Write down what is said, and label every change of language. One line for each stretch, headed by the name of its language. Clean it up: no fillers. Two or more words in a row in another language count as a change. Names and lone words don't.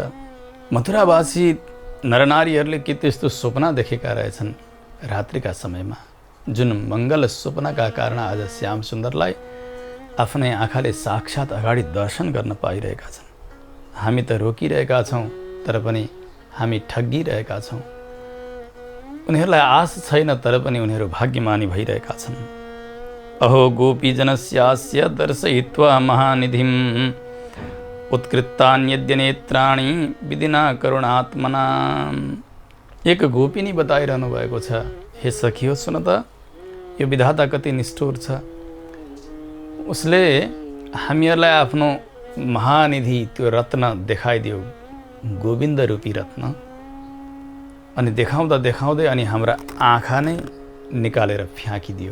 Nepali: मथुरावासी नरनारीहरूले के त्यस्तो सपना देखेका रहेछन् रात्रिका समयमा, जुन मङ्गल सपनाका कारण आज श्याम सुन्दरलाई आफ्नै आँखाले साक्षात् अगाडि दर्शन गर्न पाइरहेका छन्। हामी त रोकिरहेका छौँ, तर पनि हामी ठगिरहेका छौँ। उनीहरूलाई आश छैन, तर पनि उनीहरू भाग्यमानी भइरहेका छन्।
Sanskrit: अहो गोपीजनस्यास्य दर्शयित्वा महानिधिम् उत्कृतान्यद्य नेत्राणि विधिना करुणात्मना।
Nepali: एक गोपिनी बताइरहनु भएको छ, हे सखियो सुन त, यो विधाता कति निष्ठुर छ। उसले हामीहरूलाई आफ्नो महानिधि त्यो रत्न देखाइदियो, गोविन्द रूपी रत्न, अनि देखाउँदा देखाउँदै अनि हाम्रा आँखा नै निकालेर फ्याँकिदियो।